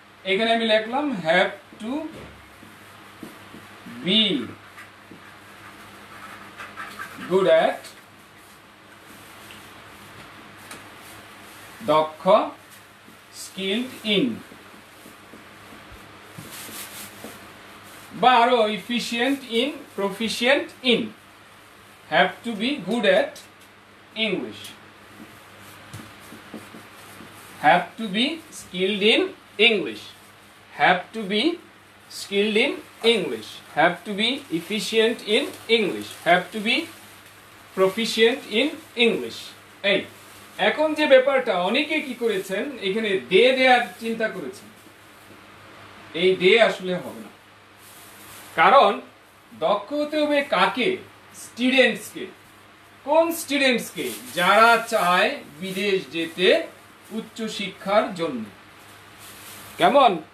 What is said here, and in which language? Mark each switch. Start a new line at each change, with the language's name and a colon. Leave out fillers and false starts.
Bangla: এখানে আমি লিখলাম
English: have to be good at,
Bangla: দক্ষ, স্কিলড ইন, বা আরো efficient in, proficient in.
English: Have to be good at English, have to be skilled in English, have to be skilled in English, have to be efficient in English, have to be proficient in English।
Bangla: এই এখন যে ব্যাপারটা অনেকে কি করেছেন, এখানে দে দেয়ার চিন্তা করেছেন। এই দে আসলে হবে না, কারণ দক্ষ হতে হবে কাকে? স্টুডেন্টসকে। কোন স্টুডেন্টসকে? যারা চায় বিদেশ যেতে উচ্চ শিক্ষার জন্য। কেমন?